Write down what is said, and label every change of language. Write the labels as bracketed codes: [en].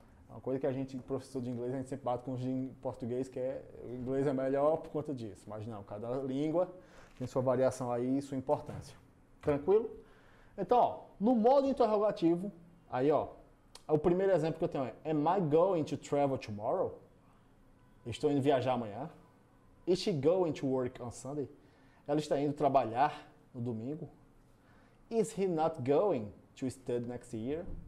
[pt] É uma coisa que a gente, professor de inglês, a gente sempre bate com os de português, que é o inglês é melhor por conta disso. Mas não, cada língua tem sua variação aí e sua importância. Tranquilo? Então, ó, no modo interrogativo, aí ó, o primeiro exemplo que eu tenho é: [en] Am I going to travel tomorrow? [pt] Estou indo viajar amanhã. [en] Is she going to work on Sunday? [pt] Ela está indo trabalhar no domingo. [en] Is he not going to study next year?